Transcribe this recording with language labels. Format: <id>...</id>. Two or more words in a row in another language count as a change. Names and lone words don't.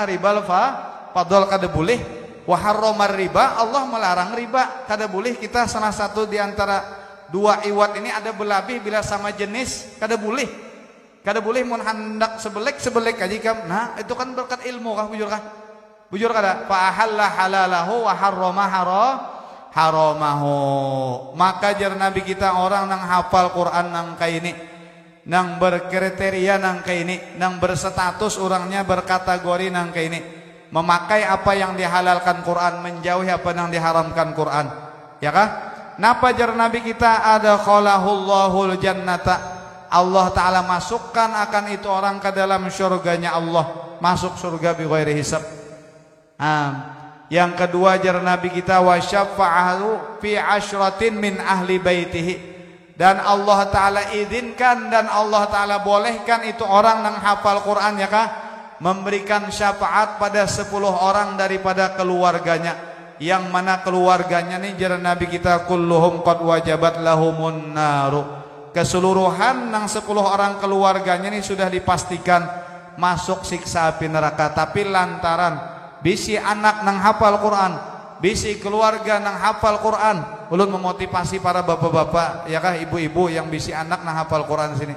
<ar>Ribal fadl</ar> <bjn>kada boleh.</bjn> <ar>Wa harramar riba,</ar> <bjn>Allah melarang riba, kada boleh. Kita salah satu di antara dua iwat ini ada belabih bila sama jenis, kada boleh. Kada boleh mun hendak sebelek aja kam. Nah, itu kan berkat ilmu kah, bujur kah? Bujur kada?</bjn> <ar>Fa ahalla halalahu wa harrama haramahu.</ar> <bjn>Maka jar Nabi kita, orang nang hafal Quran nang kaini, nang berkriteria nang kaini, nang berstatus orangnya berkategori nang kaini, memakai apa yang dihalalkan Quran, menjauhi apa yang diharamkan Quran, ya kah? Napa jar Nabi kita,</bjn> <ar>ada khalahullahul jannata,</ar> <bjn>Allah Ta'ala masukkan akan itu orang ke dalam syurganya Allah, masuk surga</bjn> <ar>bi ghairi hisab.</ar> <bjn>Yang kedua jar Nabi kita,</bjn> <ar>wa syafa'ahu fi asyratin min ahli baitihi,</ar> <bjn>dan Allah Ta'ala izinkan dan Allah Ta'ala bolehkan itu orang yang hafal Quran, ya kah, memberikan syafaat pada 10 orang daripada keluarganya, yang mana keluarganya nih jar Nabi kita,</bjn> <ar>kulluhum qad wajabat lahumun naru,</ar> <bjn>keseluruhan nang 10 orang keluarganya ini sudah dipastikan masuk siksa api neraka. Tapi lantaran bisi anak nang hafal Quran, bisi keluarga nang hafal Quran, ulun memotivasi para bapak-bapak, ya kah, ibu-ibu yang bisi anak nang hafal Quran sini.</bjn>